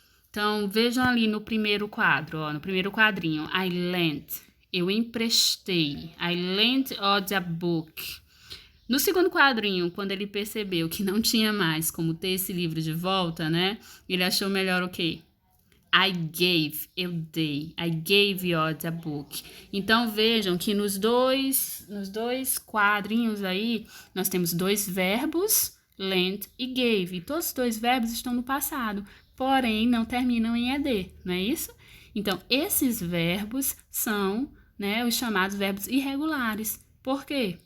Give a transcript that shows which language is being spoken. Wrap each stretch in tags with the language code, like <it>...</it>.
<pt>Então, vejam ali no primeiro quadro, ó, no primeiro quadrinho, I lent, eu emprestei,</pt> <en>I lent Odd a book.</en> <pt>No segundo quadrinho, quando ele percebeu que não tinha mais como ter esse livro de volta, né, ele achou melhor o quê?</pt> <en>I gave,</en> <pt>eu dei,</pt> <en>I gave Odd a book.</en> <pt>Então, vejam que nos dois quadrinhos aí, nós temos dois verbos, lent e gave. E todos os dois verbos estão no passado, porém não terminam em ed, não é isso? Então, esses verbos são, né, os chamados verbos irregulares. Por quê?</pt>